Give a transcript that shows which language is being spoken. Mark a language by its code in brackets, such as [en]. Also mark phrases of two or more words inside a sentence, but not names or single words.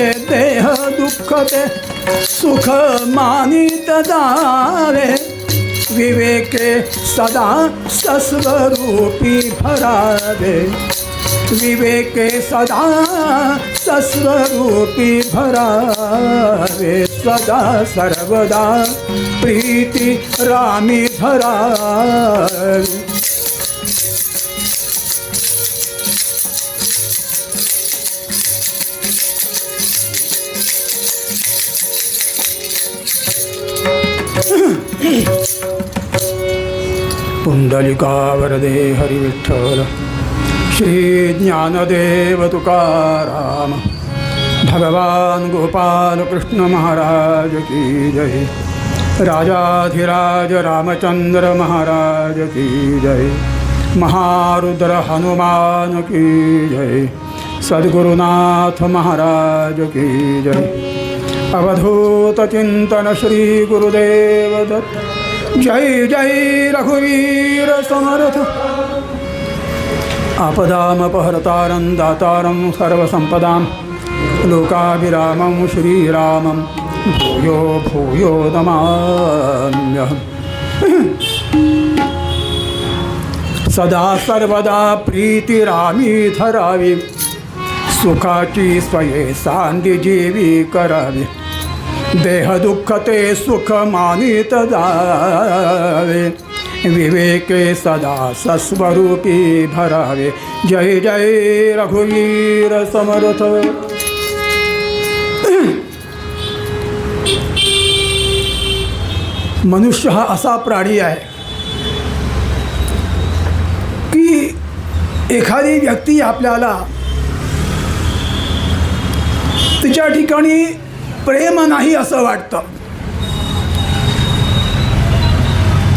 [mr] देह दुःखते सुख मानित जावे. विवेके सदा सस्वरूपी भरावे. विवेके सदा सस्वरूपी भरावे. सदा सर्वदा प्रीती रामी धरावे. पुंडलिका वरदे हरि विठ्ठल. श्री ज्ञानदेव तुकाराम. [hi] भगवान गोपाल कृष्ण महाराज की जय. राजाधिराज रामचंद्र महाराज की जय. महारुद्र हनुमान की जय. सद्गुरुनाथ महाराज की जय. [mr] अवधूत चिंतन श्री गुरुदेव दत्त. जय जय रघुवीर समर्थ. [sa] आपदामपहर्तारं दातारं सर्वसंपदां. लोकाभिरामं श्रीरामं भूयो भूयो नमाम्यहम्. [mr] सदा सर्वदा प्रीतिरामी धरावी. सुखाची स्वये सांडी जीवी करावी. देह दुःखते सुख मानित जावे. विवेके सदा सस्वरूपी भरावे. जय जय रघुवीर समर्थ. मनुष्य हा असा प्राणी आहे की एखादी व्यक्ती आपल्याला तिच्या ठिकाणी प्रेम नाही असं वाटतं.